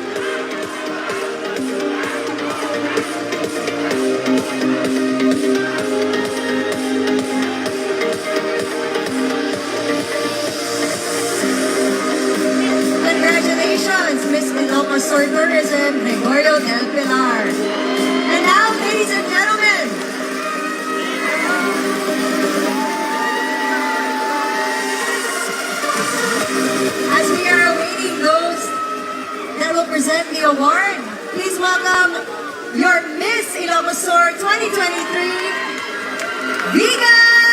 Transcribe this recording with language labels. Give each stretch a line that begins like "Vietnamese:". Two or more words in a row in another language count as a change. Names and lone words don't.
English: Congratulations, Miss Ilocos Sur Tourism, Gregorio Del Pilar. And now, ladies and gentlemen, as we are awaiting those that will present the award, please welcome your Miss Ilocos Sur 2023, Vegan!